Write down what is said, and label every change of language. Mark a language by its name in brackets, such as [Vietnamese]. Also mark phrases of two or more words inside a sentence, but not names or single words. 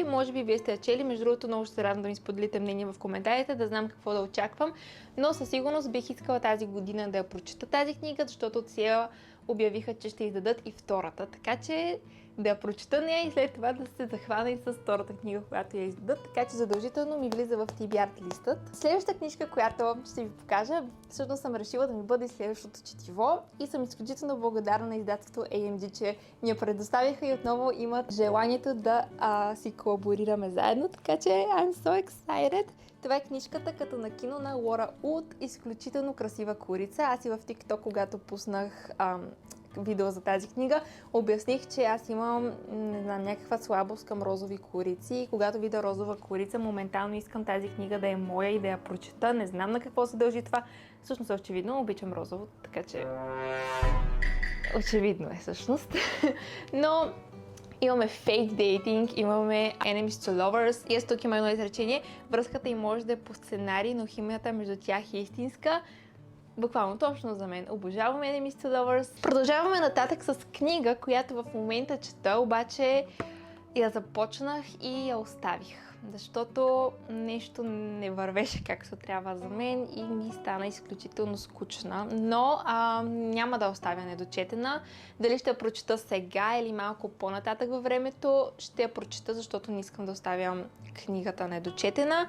[Bulgarian] Може би вие сте я чели, между другото много ще се радвам да ми споделите мнение в коментарите, да знам какво да очаквам, но със сигурност бих искала тази година да я прочета тази книга, защото от сега обявиха, че ще издадат и втората, така че да я прочета нея и след това да се захвана и с втората книга, която я издадат, така че задължително ми влиза в TBR листът. Следващата книжка, която ще ви покажа, всъщност съм решила да ми бъде следващото четиво и съм изключително благодарна на издателство AMG, че ми я предоставиха и отново имат желанието да си колаборираме заедно, така че [English] I'm so excited! [Bulgarian] Това е книжката като на кино на Лора Улт, изключително красива корица. Аз и в TikTok, когато пуснах видео за тази книга, обясних, че аз имам, не знам, някаква слабост към розови корици и когато видя розова корица, моментално искам тази книга да е моя и да я прочета. Не знам на какво се дължи това. Всъщност очевидно обичам розово, така че очевидно е всъщност. Но имаме [English] fake dating, [Bulgarian] имаме [English] enemies to lovers. [Bulgarian] И ето тук има едно изречение. Връзката им може да е по сценарий, но химията между тях е истинска. Буквално точно за мен. Обожавам [English] enemies to lovers. [Bulgarian] Продължаваме нататък с книга, която в момента чета, обаче я започнах и я оставих. Защото нещо не вървеше както трябва за мен и ми стана изключително скучна. Но няма да оставя недочетена. Дали ще я прочета сега или малко по-нататък във времето, ще я прочета, защото не искам да оставям книгата недочетена.